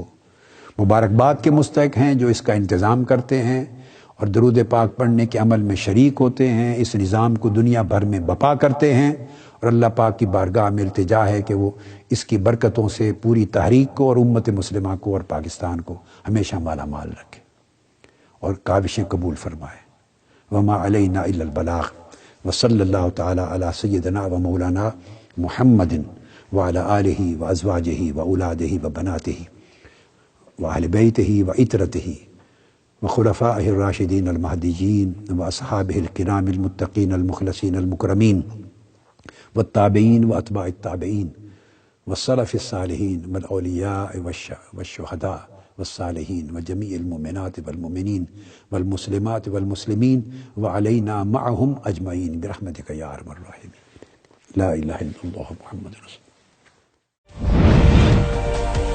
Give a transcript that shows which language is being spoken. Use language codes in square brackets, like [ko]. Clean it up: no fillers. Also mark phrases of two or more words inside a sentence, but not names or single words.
[ur] مبارکباد کے مستحق ہیں جو اس کا انتظام کرتے ہیں اور درود پاک پڑھنے کے عمل میں شریک ہوتے ہیں، اس نظام کو دنیا بھر میں بپا کرتے ہیں، اور اللہ پاک کی بارگاہ میں التجا ہے کہ وہ اس کی برکتوں سے پوری تحریک کو اور امت مسلمہ کو اور پاکستان کو ہمیشہ مالا مال رکھے اور کاوشیں قبول فرمائے. [ar] وما علینا الا البلاغ وصلی اللہ تعالی علی سیدنا و مولانا محمد وعلی آلہ وازواجہ واولادہ وبناتہ واہل بیتہ وعترتہ وخلفائہ الراشدین المہدیین واصحابہ الکرام المتقین المخلصین المکرمین والتابعین واتباع التابعین والسلف الصالحین والاولیاء والشہداء والصالحین وجمیع المؤمنات والمؤمنین والمسلمات والمسلمین وعلینا معہم اجمعین برحمتک یا ارحم الراحمین. لا الہ الا اللہ محمد رسول اللہ.